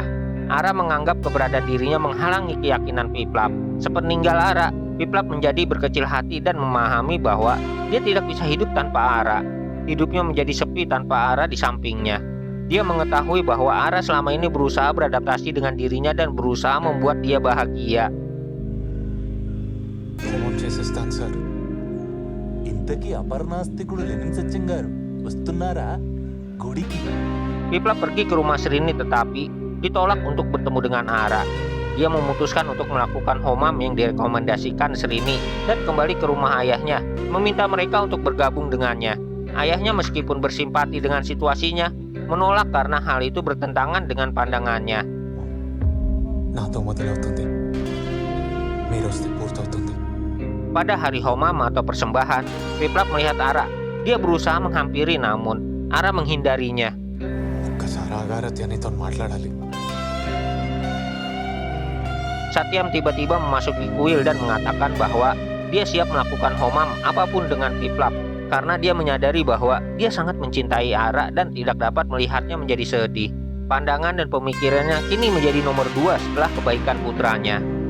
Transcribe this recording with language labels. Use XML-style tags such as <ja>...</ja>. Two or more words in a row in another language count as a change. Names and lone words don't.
<id>Ara menganggap keberadaan dirinya menghalangi keyakinan Piplap. Sepeninggal Ara, Piplap menjadi berkecil hati dan memahami bahwa dia tidak bisa hidup tanpa Ara. Hidupnya menjadi sepi tanpa Ara di sampingnya. Dia mengetahui bahwa Ara selama ini berusaha beradaptasi dengan dirinya dan berusaha membuat dia bahagia.</id> <te>హోమం చేసేస్తాను సార్. ఇంతకీ అపర్ణాస్తికుడు లెనిన్ సత్యం గారు వస్తున్నారా గుడికి?</te> <id>Piplap pergi ke rumah Srini tetapi ditolak untuk bertemu dengan Ara. Dia memutuskan untuk melakukan homam yang direkomendasikan Srini dan kembali ke rumah ayahnya, meminta mereka untuk bergabung dengannya. Ayahnya meskipun bersimpati dengan situasinya, menolak karena hal itu bertentangan dengan pandangannya.</id> <te>నాతో మొదలవుతుంది, మీరు వస్తే పూర్తవుతుంది.</te> <id>Pada hari homam atau persembahan, Piplap melihat Ara. Dia berusaha menghampiri namun Ara menghindarinya.</id> <te>ఒక్కసారి ఆగారతి నీతో మాట్లాడాలి.</te> <id>Satyam tiba-tiba memasuki kuil dan mengatakan bahwa dia siap melakukan homam apapun dengan Piplap karena dia menyadari bahwa dia sangat mencintai Ara dan tidak dapat melihatnya menjadi sedih. Pandangan dan pemikirannya kini menjadi nomor 2 setelah kebaikan putranya.</id>